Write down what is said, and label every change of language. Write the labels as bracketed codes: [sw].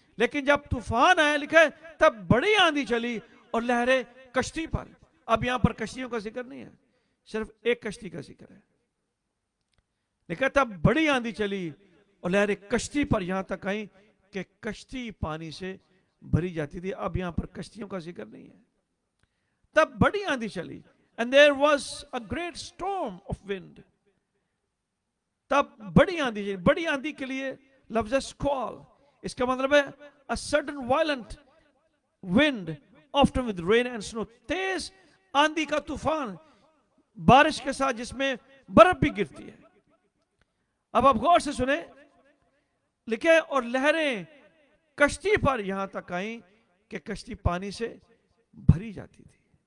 [ur] لیکن جب طوفان آیا لکھا ہے تب بڑی آندھی چلی اور لہریں کشتی پر. اب یہاں پر کشتیوں کا ذکر نہیں ہے, صرف ایک کشتی کا ذکر ہے. لکھا تب بڑی آندھی چلی اور لہریں کشتی پر یہاں تک آئیں کہ کشتی پانی سے بھری جاتی تھی. اب یہاں پر کشتیوں کا ذکر نہیں ہے. تب بڑی آندھی چلی [en] and there was a great storm of wind. [ur] تب بڑی آندھی چلی. بڑی آندھی کے لیے لفظ squall, اس کا مطلب ہے [en] a sudden violent wind often with rain and snow. [ur] تیز آندھی کا طوفان بارش کے ساتھ جس میں برف بھی گرتی ہے. اب آپ غور سے سنیں, لکھے اور لہریں کشتی پر یہاں تک آئیں کہ کشتی پانی سے بھری جاتی تھی.